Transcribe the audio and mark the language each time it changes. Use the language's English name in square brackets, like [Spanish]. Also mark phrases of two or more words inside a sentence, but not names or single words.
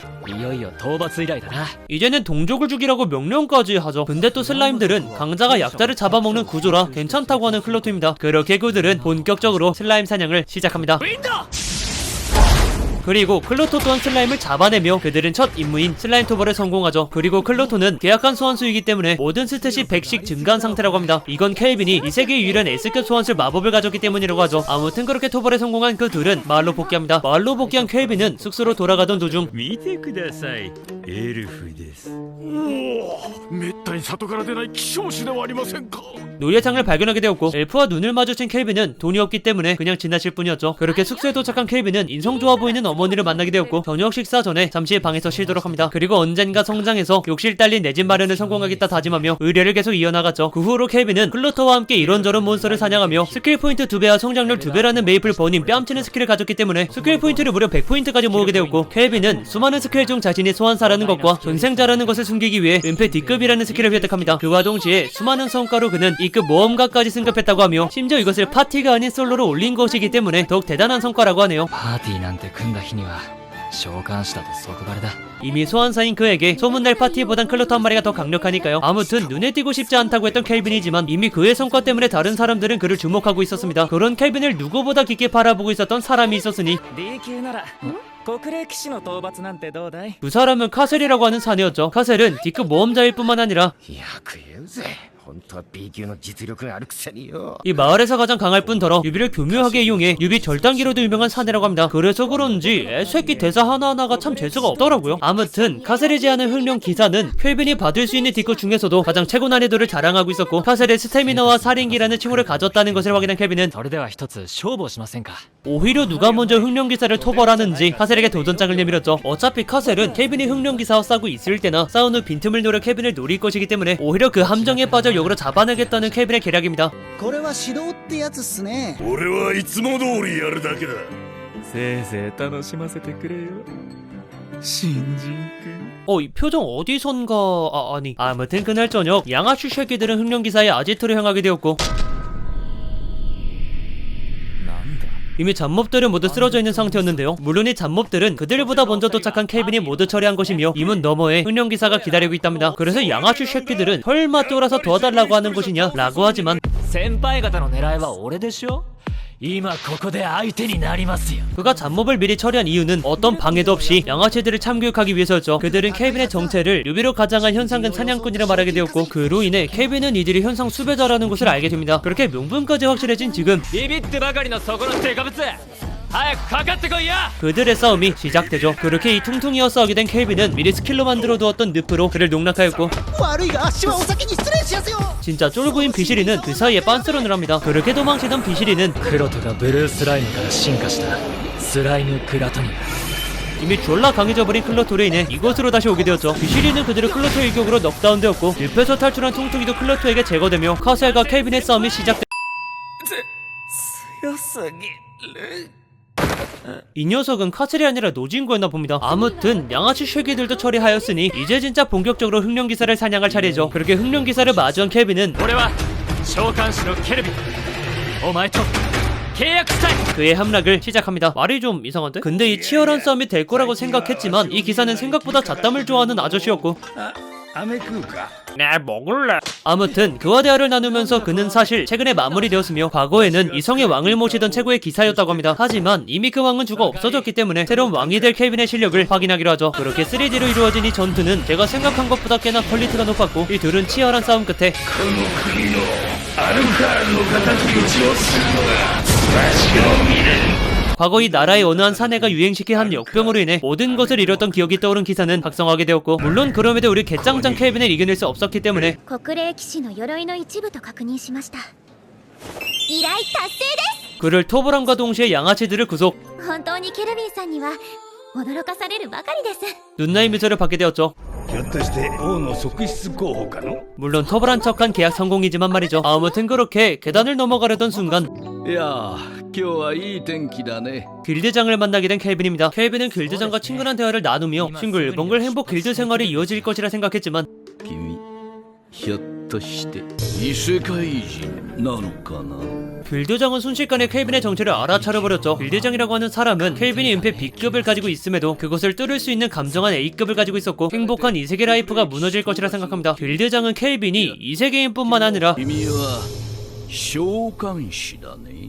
[Japanese] いよいよ討伐依頼だな [Korean] 이제는 동족을 죽이라고 명령까지 하죠. 근데 또 슬라임들은 강자가 약자를 잡아먹는 구조라 괜찮다고 하는 클로토입니다. 그렇게 그들은 본격적으로 슬라임 사냥을 시작합니다. 그리고 클로토 또한 슬라임을 잡아내며 그들은 첫 임무인 슬라임 토벌에 성공하죠. 그리고 클로토는 계약한 소환수이기 때문에 모든 스탯이 100씩 증가한 상태라고 합니다. 이건 켈빈이 이 세계 유일한 S급 소환술 마법을 가졌기 때문이라고 하죠. 아무튼 그렇게 토벌에 성공한 그 둘은 마을로 복귀합니다. 마을로 복귀한 켈빈은 숙소로 돌아가던 도중 [Japanese] 見てくださいエルフですおおめっ対に里から出ない希少種ではありませんか。 [Korean] 노예장을 발견하게 되었고 엘프와 눈을 마주친 켈빈은 돈이 없기 때문에 그냥 지나칠 뿐이었죠. 그렇게 숙소에 도착한 켈빈은 인성 좋아 보이는 어머니를 만나게 되었고 저녁 식사 전에 잠시 방에서 쉬도록 합니다. 그리고 언젠가 성장해서 욕실 딸린 내 집 마련을 성공하겠다 다짐하며 의뢰를 계속 이어나갔죠. 그 후로 켈빈은 클로터와 함께 이런저런 몬스터를 사냥하며 스킬 포인트 2배와 성장률 2배라는 메이플 버님 뺨치는 스킬을 가졌기 때문에 스킬 포인트를 무려 100포인트까지 모으게 되었고 켈빈은 수많은 스킬 중 자신이 소환사라는 것과 전생자라는 것을 숨기기 위해 은폐 D급이라는 스킬을 획득합니다. 그와 동시에 수많은 성과로 그는 E급 모험가까지 승급했다고 하며 심지어 이것을 파티가 아닌 솔로로 올린 것이기 때문에 더욱 대단한 성과라고 하네요. [Japanese] パーティーなんて組んだ日には召喚師だと即バレだ。 [Korean] 이미 소환사인 그에게 소문날 파티보단 클로터 한 마리가 더 강력하니까요. 아무튼 눈에 띄고 싶지 않다고 했던 켈빈이지만 이미 그의 성과 때문에 다른 사람들은 그를 주목하고 있었습니다. 그런 켈빈을 누구보다 깊게 바라보고 있었던 사람이 있었으니 [Japanese] D級なら国霊騎士の討伐なんてどうだい？ [Korean] 그 사람은 카셀이라고 하는 사내였죠. 카셀은 D급 모험자일 뿐만 아니라 [Japanese] よく言うぜ。本当は B 級の実力があるくせによ。 [Korean] 이 마을에서 가장 강할 뿐더러 유비를 교묘하게 이용해 유비 절단기로도 유명한 사내라고 합니다. 그래서 그런지 애새끼 대사 하나하나가 참 재수가 없더라고요. 아무튼 카셀이 제안한 흑룡 기사는 켈빈이 받을 수 있는 D급 중에서도 가장 최고 난이도를 자랑하고 있었고 카셀의 스태미너와 살인기라는 칭호를 가졌다는 것을 확인한 켈빈은 [Japanese] それでは一つ勝負をしませんか。 [Korean] 오히려 누가 먼저 흑룡 기사를 토벌하는지 카셀에게 도전장을 내밀었죠. 어차피 카셀은 켈빈이 흑룡 기사와 싸우고 있을 때나 싸운 후 빈틈을 노려 켈빈을 노릴 것이기 때문에 오히려 그 함정에 빠져 역으로 잡아내겠다는 켈빈의 계략입니다. [Japanese] これは指導ってやつっすね。俺はいつも通りやるだけだ。せいぜい楽しませてくれよ新人くん。 [Korean] 이 표정 어디선가 아니 아무튼 그날 저녁 양아치 새끼들은 흑룡 기사의 아지트로 향하게 되었고 이미 잡몹들은 모두 쓰러져 있는 상태였는데요. 물론 이 잡몹들은 그들보다 먼저 도착한 켈빈이 모두 처리한 것이며 이 문 너머에 흑룡기사가 기다리고 있답니다. 그래서 양아치 새끼들은 설마 쫄아서 도와달라고 하는 것이냐 라고 하지만 [Japanese] 先輩方の狙いは俺でしょ。今ここで相手になりますよ。 [Korean] 그가 잡몹을 미리 처리한 이유는 어떤 방해도 없이 양아치들을 참교육하기 위해서였죠. 그들은 켈빈의 정체를 유비로 가장한 현상근 사냥꾼이라 말하게 되었고 그로 인해 켈빈은 이들이 현상 수배자라는 것을 알게 됩니다. 그렇게 명분까지 확실해진 지금 [Japanese] ビビってばかりのそこのデカブツ早くかかってこいや。 [Korean] 그들의 싸움이 시작되죠. 그렇게 이 퉁퉁이와 싸우게 된 켈빈은 미리 스킬로 만들어 두었던 늪으로 그를 농락하였고 [Japanese] 悪いがあっしはお先に失礼しやすよ。 [Korean] 진짜 쫄보인 비실이는 그 사이에 빤스런을 합니다. 그렇게 도망치던 비실이는 [Japanese] クロトがブルースライムから進化したスライムクラトニア。 [Korean] 이미 졸라 강해져버린 클로토로 인해 이곳으로 다시 오게 되었죠. 비실이는 그들을 클로토 일격으로 넉다운되었고 늪에서 탈출한 퉁퉁이도 클로토에게 제거되며 카셀과 켈빈의 싸움이 시작됩니다. [Japanese] 強すぎる。 [Korean] 이 녀석은 카셀이 아니라 노진구였나 봅니다. 아무튼 양아치 쉐기들도 처리하였으니 이제 진짜 본격적으로 흑룡기사를 사냥할 차례죠. 그렇게 흑룡기사를 마주한 켈빈은 [Japanese] 俺は召喚師のケルビン。お前と契約したい。 [Korean] 그의 함락을 시작합니다. 말이 좀 이상한데? 근데 이 치열한 싸움이 될 거라고 생각했지만 이 기사는 생각보다 잡담을 좋아하는 아저씨였고 [Japanese] 飴食うか。 [Korean] 네 먹을래. 아무튼 그와 대화를 나누면서 그는 사실 최근에 마무리되었으며 과거에는 이 성의 왕을 모시던 최고의 기사였다고 합니다. 하지만 이미 그 왕은 죽어 없어졌기 때문에 새로운 왕이 될 켈빈의 실력을 확인하기로 하죠. 그렇게 3D로 이루어진 이 전투는 제가 생각한 것보다 꽤나 퀄리티가 높았고 이 둘은 치열한 싸움 끝에 [Japanese] この国のアルカールの敵討ちをするのがわしが見れる。 [Korean] 과거 이 나라의 어느 한 사내가 유행시킨 한 역병으로 인해 모든 것을 잃었던 기억이 떠오른 기사는 각성하게 되었고 물론 그럼에도 우리 개짱짱 켈빈을 이겨낼 수 없었기 때문에 [Japanese] 国霊騎士の鎧の一部と確認しました依頼達成です [Korean] 그를 토벌함과 동시에 양아치들을 구속 [Japanese] 本当にケルビンさんには驚かされるばかりです [Korean] 눈나이 미소를 받게 되었죠. [Japanese] ひょっとして王の側室候補かの。 [Korean] 물론 토벌한 척한 계약 성공이지만 말이죠. 아무튼 그렇게 계단을 넘어가려던 순간 [Japanese] いやー今日はいい天気だね。 [Korean] 길드장을 만나게 된 켈빈입니다. 켈빈은 길드장과 친근한 대화를 나누며 싱글벙글 행복 길드 생활이 이어질 것이라 생각했지만 [Japanese] 君ひょっとして異世界人なのかな。 [Korean] 길드장은 순식간에 켈빈의 정체를 알아차려버렸죠. 길드장이라고 하는 사람은 켈빈이 은폐 B급을 가지고 있음에도 그것을 뚫을 수 있는 감정한 A급을 가지고 있었고 행복한 이세계 라이프가 무너질 것이라 생각합니다. 길드장은 켈빈이 이세계인뿐만 아니라 [Japanese] 君は召喚師だね。